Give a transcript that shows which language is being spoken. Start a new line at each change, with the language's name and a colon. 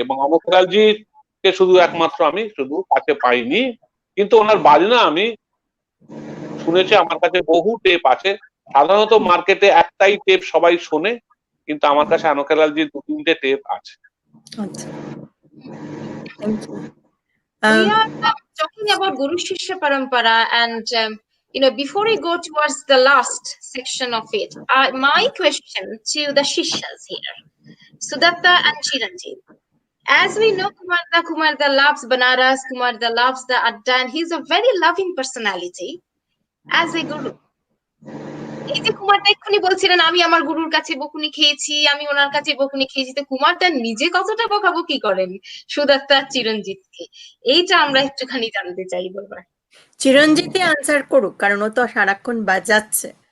Bangla: এবং অমরলালজি কে শুধু একমাত্র আমি শুধু কাছে পাইনি, কিন্তু ওনার বাজনা আমি শুনেছি, আমার কাছে বহু টেপ আছে। সাধারণত মার্কেটে একটাই টেপ সবাই শোনে, কিন্তু আমার কাছে আনকালালজির 2-3টে টেপ আছে।
English: We are talking about Guru Shishya Parampara, and before we go towards the last section of it, my question to the shishyas here, Sudatta and Chiranjit. As we know, Kumarda loves Banaras, Kumarda loves the Adda, and he's a very loving personality as a guru.
Bangla: এই যে কুমারদা এক্ষুনি বলছিলেন আমি আমার গুরুর কাছে বকুনি খেয়েছি, আমি ওনার কাছে বকুনি খেয়েছি, তো কুমারদা নিজে কতটা বকাবকি করেন সুদত্তা চিরঞ্জিতকে, এইটা আমরা একটুখানি জানতে চাই। বলবার চিরঞ্জিতই আনসার করুক, কারণ ও তো সারাক্ষণ বাজাচ্ছে।